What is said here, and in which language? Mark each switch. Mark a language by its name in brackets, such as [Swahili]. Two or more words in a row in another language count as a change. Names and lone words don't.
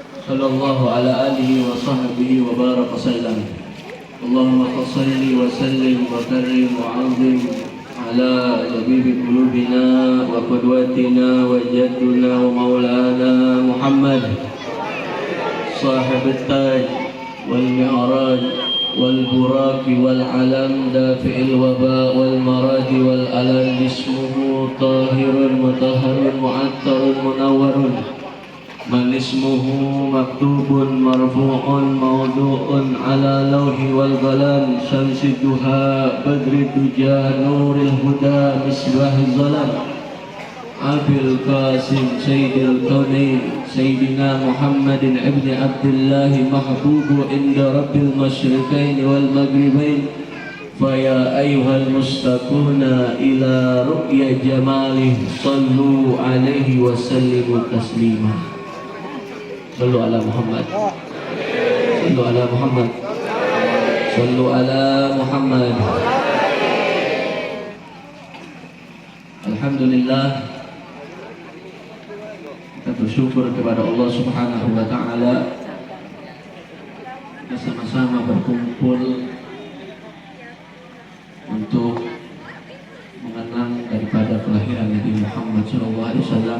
[Arabic] صلى الله على آله وصحبه وبارك وسلم. اللهم صل وسلم وكرم وعظم على حبيب قلوبنا وقدوتنا وجدنا ومولانا محمد صاحب التاج والمعراج والبراق والعلم دافع الوباء والمرج والألم اسمه طاهر مطهر معطر منور من اسمه مكتوب مرفوع موضوع على اللوح وال القلم شمس الضحى بدر الدجى نور الهدى مصباح الظلام أبي القاسم سيد الكونين سيدنا محمد بن عبد الله محبوب عند رب المشرقين والمغربين فيا أيها المشتاقون إلى رؤية جماله صلوا عليه وسلموا تسليما. صلوا على محمد. صلوا على محمد. صلوا على محمد. Alhamdulillah, [Indonesian] kita bersyukur kepada Allah [Arabic] سبحانه وتعالى [Indonesian] kita sama-sama berkumpul untuk mengenang daripada kelahiran Nabi Muhammad SAW.